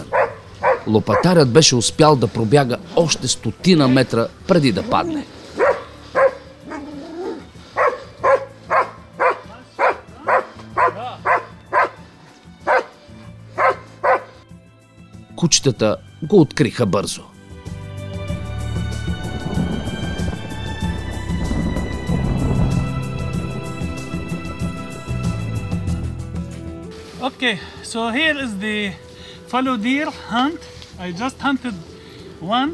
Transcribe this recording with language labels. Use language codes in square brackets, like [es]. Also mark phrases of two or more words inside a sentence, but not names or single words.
[bg] Лопатарят беше успял да пробяга още 100 метра преди да падне. Кучетата го откриха бързо. [en] Okay, so here is the fallow deer hunt. I just hunted one.